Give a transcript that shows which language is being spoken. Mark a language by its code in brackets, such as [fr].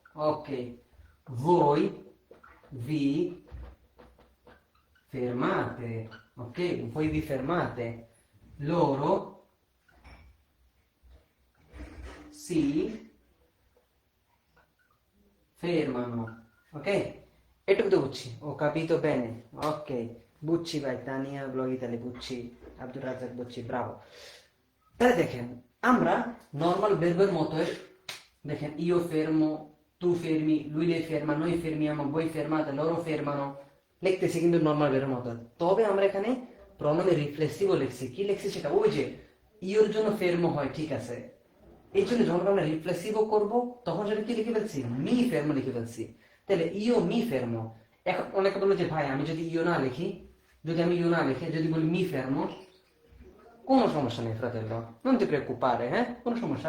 [it] Ok, voi vi fermate. Ok, voi vi fermate, loro si fermano. [bn] Ok, এটুকু তো বুঝছি। [it] ও capito bene. [bn] Ok, বুঝছি ভাই। তানিয়া ব্লগ ইতালি বুঝছি, আব্দুর রাজ্জাক বুঝছি, ব্রাভো। তাহলে দেখেন, আমরা নর্মাল ভার্বের মতো দেখেন [it] io fermo, tu fermi, lui lei ferma, noi fermiamo, voi fermate, loro fermano [bn] লিখতেছি কিন্তু নর্মাল ভার্বের মতো। তবে আমরা এখানে প্রণামে রিফ্লেক্সিভও লিখছি। কি লিখছি সেটা, ওই যে ইওর জন্য ফেরমো হয়, ঠিক আছে, এই জন্য যখন আমরা রিফ্লেক্সিভও করব তখন সেটা কি লিখে ফেলছি, মি ফেরমো লিখে ফেলছি। তাহলে ইও মি ফেরমো। এখন অনেকে বললো যে ভাই, আমি যদি ইও না লিখি, যদি আমি ইও না লিখে যদি বলি মি ফেরমো, কোনো সমস্যা নেই ফ্রাতেল্লো, [it] non ti preoccupare, [bn] হ্যাঁ, কোনো সমস্যা।